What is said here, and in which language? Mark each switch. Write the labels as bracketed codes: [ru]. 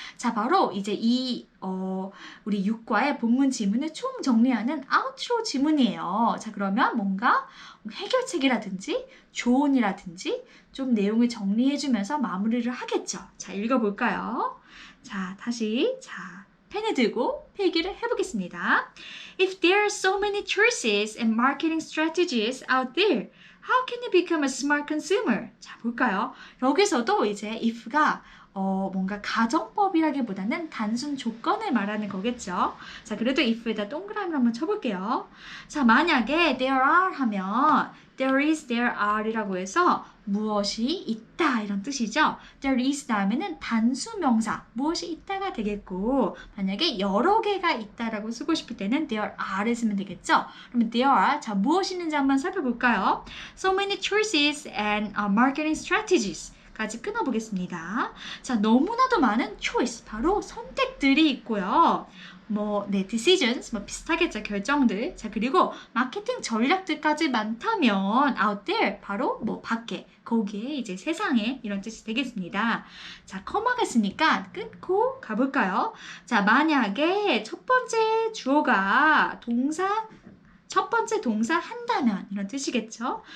[ko] 자 바로 이제 이 우리 6과의 본문 지문을 총 정리하는 아우트로 지문이에요. 자 그러면 뭔가 해결책이라든지 조언이라든지 좀 내용을 정리해주면서 마무리를 하겠죠. 자 읽어볼까요? 자 다시 펜을 들고 필기를 해보겠습니다. [en] If there are so many choices and marketing strategies out there, how can you become a smart consumer? [ko] 자 볼까요? 여기서도 이제 if가 뭔가 가정법이라기보다는 단순 조건을 말하는 거겠죠. 자, 그래도 if에다 동그라미를 한번 쳐볼게요. 자, 만약에 there are 하면 there is, there are 이라고 해서 무엇이 있다 이런 뜻이죠. there is 다음에는 단수 명사 무엇이 있다가 되겠고 만약에 여러 개가 있다라고 쓰고 싶을 때는 there are를 쓰면 되겠죠. 그러면 there are 자 무엇이 있는지 한번 살펴볼까요? [en] So many choices and marketing strategies [ko] 까지 끊어보겠습니다. 자, 너무나도 많은 choice, 바로 선택들이 있고요. decisions, 비슷하겠죠, 결정들. 자, 그리고 마케팅 전략들까지 많다면 out there, 바로 밖에, 거기에 이제 세상에 이런 뜻이 되겠습니다. 자, 컴마가 있으니까 끊고 가볼까요? 자, 만약에 첫 번째 주어가 첫 번째 동사 한다면 이런 뜻이겠죠.